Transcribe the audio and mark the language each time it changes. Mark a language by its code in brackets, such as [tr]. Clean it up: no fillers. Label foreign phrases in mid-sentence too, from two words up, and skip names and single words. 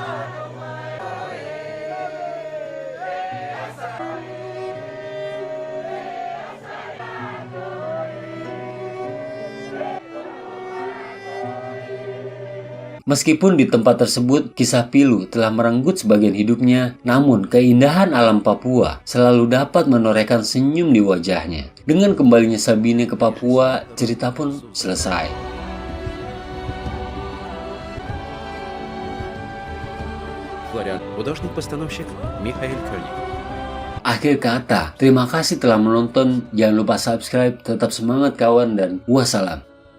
[id] Meskipun di tempat tersebut kisah pilu telah merenggut sebagian hidupnya, namun keindahan alam Papua selalu dapat menorehkan senyum di wajahnya. Dengan kembalinya Sabine ke Papua, cerita pun selesai. [ru] Флориан, художник-постановщик Михаил Кёник. [id] Akhir kata, terima kasih telah menonton. Jangan lupa subscribe, tetap semangat kawan, dan wassalam.